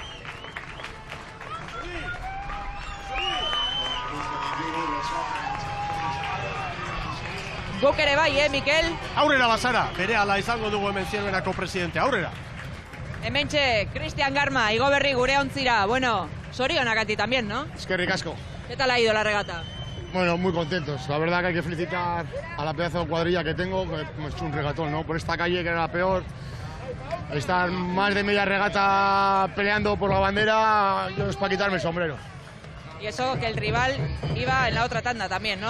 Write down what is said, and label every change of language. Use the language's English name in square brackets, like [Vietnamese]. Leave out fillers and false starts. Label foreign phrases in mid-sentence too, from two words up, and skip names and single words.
[Basque] Guk ere bai, Mikel? Aurrera bazara, berehala izango dugu hemen Zierbenako presidente, aurrera. Hementxe, Cristian Garma, igo berri gure ontzira. [Spanish] Zorionak a ti también, ¿no? [Basque] Eskerrik asko. [Spanish] ¿Qué tal ha ido la regata? Bueno, muy contentos. La verdad que hay que felicitar a la pedazo de cuadrilla que tengo, que es un regatón, ¿no? Por esta calle que era la peor. Estar más de media regata peleando por la bandera, yo es para quitarme el sombrero. Y eso que el rival iba en la otra tanda también, ¿no?